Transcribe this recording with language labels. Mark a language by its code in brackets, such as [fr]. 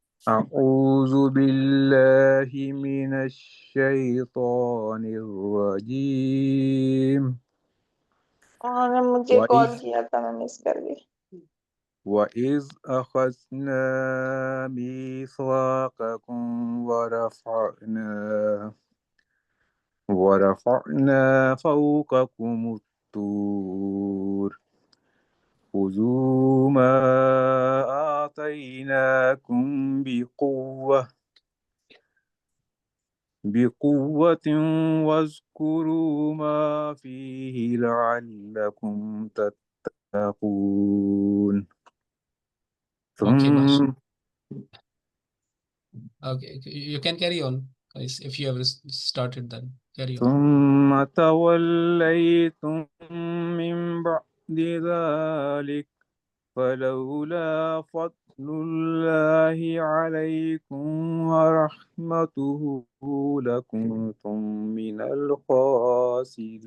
[ar] أعوذ بالله من الشيطان الرجيم. [ur] مجھے کال کیا تھا میں مس کر گئی. [ar] وَإِذْ أَخَذْنَا مِيثَاقَكُمْ ورفعنا فوقكم الطور خذوا ما آتيناكم بقوة واذكروا ما فيه لعلكم تتقون. [en] Okay, you can carry on. If you have started, then carry on. [ar] ثم توليتم من بعد ذلك فلولا فضل الله عليكم ورحمته لكنتم من الخاسرين.